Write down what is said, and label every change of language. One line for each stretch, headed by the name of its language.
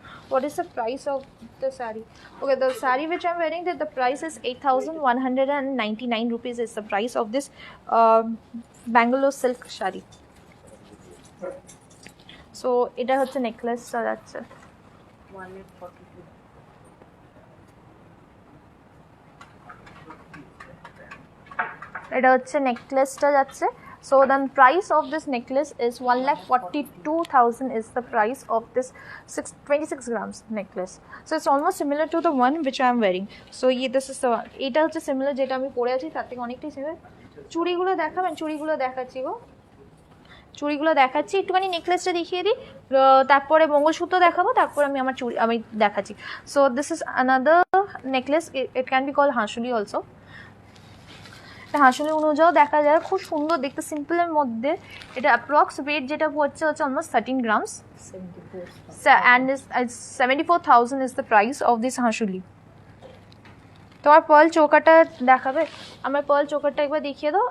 English: What is the price of the saree? Okay, the saree which I'm wearing, the price is 8,199 rupees is the price of this Bangalore silk saree.
Bangla: So এটা হচ্ছে necklace যাচ্ছে। এটা হচ্ছে নেকলেসটা যাচ্ছে।
English: So the price of this necklace is 1,42,000 is the price of this 26 grams necklace. So it's almost similar to the one which I am wearing. So this is the one.
Bangla: এটা হচ্ছে similar যেটা আমি পরে আছি তার থেকে অনেকটাই similar। চুড়িগুলো দেখাবেন? চুড়িগুলো দেখাচ্ছি গো, চুড়িগুলো দেখাচ্ছি। একটুখানি নেকলেসটা দেখিয়ে দিই, তারপরে মঙ্গলসূত্র দেখাবো, তারপর আমার চুড়ি আমি দেখাচ্ছি।
English: So this is another necklace. It can be called hansuli also.
Bangla: হাঁসুলি অনুযায়ীও দেখা যায়, খুব সুন্দর দেখতে, সিম্পলের মধ্যে। এটা অ্যাপ্রক্স ওয়েট যেটা হচ্ছে almost 13 grams
English: And 74,000 is the price of this hansuli.
Bangla: তোমার পার্ল চৌকাটা দেখাবে? আমার পার্ল চৌকাটা একবার দেখিয়ে দাও।